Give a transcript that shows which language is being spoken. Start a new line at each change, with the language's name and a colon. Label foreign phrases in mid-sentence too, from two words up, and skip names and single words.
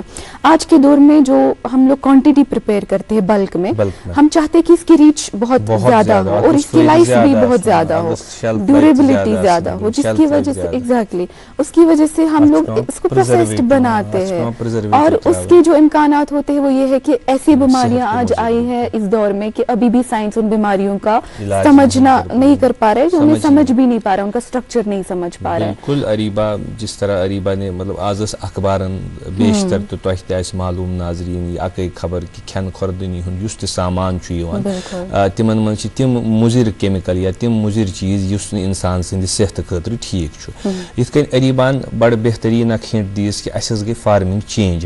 Urdu: آج کے دور میں جو ہم لوگ
English: quantity prepare
Urdu: کرتے ہیں بلک میں, ہم چاہتے ہیں کہ اس کی ریچ بہت زیادہ ہو اور اس کی لائف بھی بہت زیادہ ہو, ڈیوریبلٹی زیادہ ہو, جس کی وجہ سے ایگزیکٹلی اس کی وجہ سے ہم لوگ اس کو پروسیسڈ بناتے ہیں. اور اس کے جو امکانات ہوتے ہیں وہ یہ ہے کہ ایسی بیماریاں آج آئی ہیں اس دور میں کہ ابھی بھی سائنس ان بیماریوں کا سمجھنا نہیں کر پا رہا ہے, جو انہیں سمجھ بھی نہیں پا رہا, ان کا اسٹرکچر نہیں سمجھ پا رہا ہے. بالکل اریبا, جس طرح اریبا نے مطلب
Kashmiri: آز اخبارن بیشتر تو تۄہہِ تہِ آسہِ معلوم ناظریٖن یہِ اکٕے خبر کہ کھٮ۪ن خوردنی ہُنٛد یُس تہِ سامان چھُ یِوان تِمن منٛز چھِ تِم مُضِر کیمِکل یا تِم مُضِر چیٖز یُس نہٕ اِنسان سٕنٛدِ صحتہٕ خٲطرٕ ٹھیٖک چھُ. یِتھ کٔنۍ اریبان بڑٕ بہتریٖن اکھ ہِنٹ دِیس کہ اَسہِ حظ گٔے
English: farming change.